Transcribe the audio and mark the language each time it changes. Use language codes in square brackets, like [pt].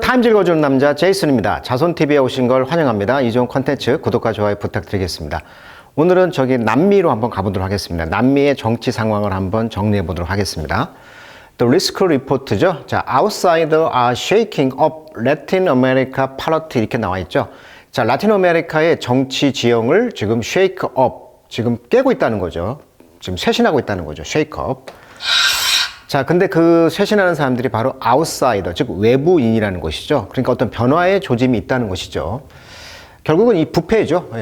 [ko] 타임즈 읽어주는 남자 제이슨입니다. 자손TV에 오신 걸 환영합니다. 이 좋은 컨텐츠 구독과 좋아요 부탁드리겠습니다. 오늘은 남미로 한번 가보도록 하겠습니다. 남미의 정치 상황을 한번 정리해 보도록 하겠습니다. The Risk Report죠. [en] 자, Outsider are shaking up Latin America politics [ko] 이렇게 나와 있죠. 자, 라틴 아메리카의 정치 지형을 지금 [en] shake up, [ko] 지금 깨고 있다는 거죠. 지금 쇄신하고 있다는 거죠. [en] shake up. [ko] 자, 근데 그 쇄신하는 사람들이 바로 아웃사이더, 즉 외부인이라는 것이죠. 그러니까 어떤 변화의 조짐이 있다는 것이죠. 결국은 이 부패죠.